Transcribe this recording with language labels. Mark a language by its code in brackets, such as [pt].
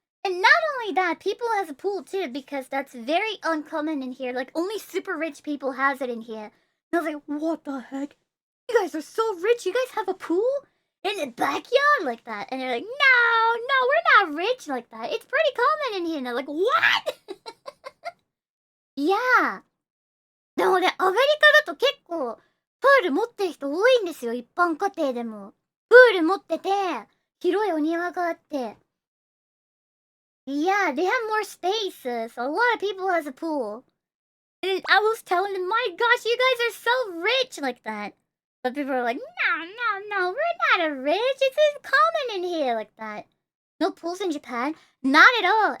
[en] And not only that, people has a pool too, because that's very uncommon in here. Like, only super rich people has it in here. And I was like, what the heck? You guys are so rich. You guys have a pool in the backyard like that? And they're like, no, we're not rich like that. It's pretty common in here. And I'm like, what? Yeah. [ja] でもね、アメリカだと結構、プール持ってる人多いんですよ。一般家庭でも。プール持ってて、広いお庭があって。 [en] Yeah, they have more spaces. A lot of people has a pool. And I was telling them, my gosh, you guys are so rich like that. But people are like, no, we're not rich. It's common in here like that. No pools in Japan? Not at all.